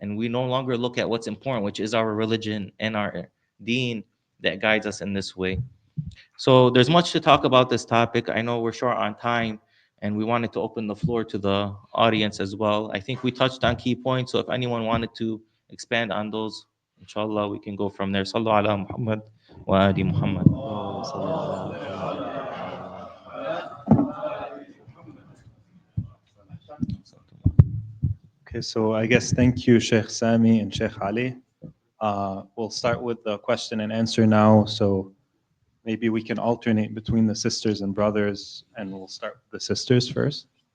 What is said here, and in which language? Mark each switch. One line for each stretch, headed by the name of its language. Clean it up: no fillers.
English: And we no longer look at what's important, which is our religion and our deen that guides us in this way. So there's much to talk about this topic. I know we're short on time and we wanted to open the floor to the audience as well. I think we touched on key points. So if anyone wanted to expand on those, inshallah, we can go from there.
Arabic: Sallu ala Muhammad wa ali Muhammad. اللهم صل على محمد وعلى آل
English: Okay, so I guess thank you, Sheikh Sami and Sheikh Ali. We'll start with the question and answer now. So maybe we can alternate between the sisters and brothers, and we'll start with the sisters first.